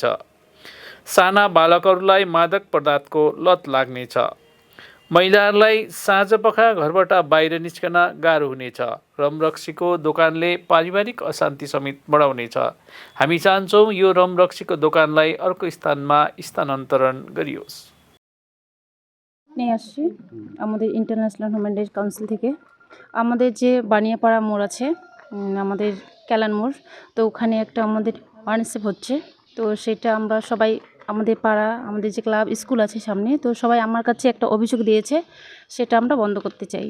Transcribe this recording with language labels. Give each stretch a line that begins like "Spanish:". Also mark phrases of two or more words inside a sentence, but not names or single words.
Nepali: साना बालकहरूलाई मादक पदार्थको लत लाग्नेछ। महिलाहरूलाई साँझपख घरबाट बाहिर निस्कन गाह्रो हुनेछ। रमरक्सीको दोकानले पारिवारिक अशान्ति समेत बढाउनेछ। हामी चाहन्छौँ यो रमरक्सीको दोकानलाई अर्को स्थानमा স্থানান্তরণ गरियोस्।
Bangla: নিয়ে আসছি আমাদের ইন্টারন্যাশনাল হিউম্যান রাইটস কাউন্সিল থেকে। আমাদের যে বানিয়াপাড়া মোড় আছে, আমাদের ক্যালান মোড়, তো ওখানে একটা আমাদের ওয়ার্কশপ হচ্ছে। তো সেটা আমরা সবাই, আমাদের পাড়া, আমাদের যে ক্লাব স্কুল আছে সামনে, তো সবাই আমার কাছে একটা অভিযোগ দিয়েছে, সেটা আমরা বন্ধ করতে চাই।